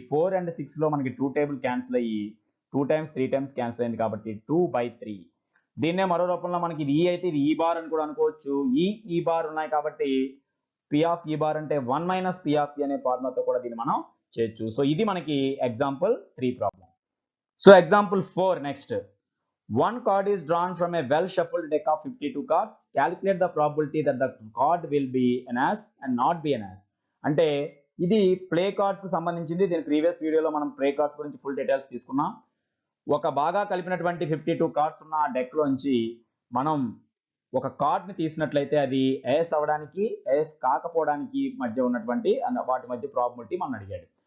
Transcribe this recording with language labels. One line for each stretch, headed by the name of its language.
Telugu: 4 and 6 లో మనకి 2 table cancel అయ్యి 2 టైమ్స్ 3 టైమ్స్ క్యాన్సిల్ అయింది కాబట్టి 2/3. దీన్నే మరో రూపంలో మనకి ఇది ఈ అయితే ఇది ఈ బార్ అని కూడా అనుకోవచ్చు. ఈ బార్ ఉన్నాయి కాబట్టి పి ఆఫ్ ఈ బార్ అంటే 1 మైనస్ పి ఆఫ్ ఈ అనే ఫార్ములాతో కూడా దీన్ని మనం చేయొచ్చు. సో ఇది మనకి example 3 problem. So example 4 next.
English: One card is drawn from a well shuffled deck of 52 cards. Calculate the probability that the card will be an as and not be an as.
Telugu: అంటే ఇది play cards కి సంబంధించింది. దీని previous వీడియోలో మనం play cards గురించి full details తీసుకున్నాం. ఒక బాగా కలిపినటువంటి 52 కార్డ్స్ ఉన్న ఆ డెక్ లోంచి మనం ఒక కార్డ్ ని తీసినట్లయితే అది ఏస్ అవడానికి ఏస్ కాకపోవడానికి మధ్య ఉన్నటువంటి వాటి మధ్య ప్రాబిలిటీ మనం అడిగాడు.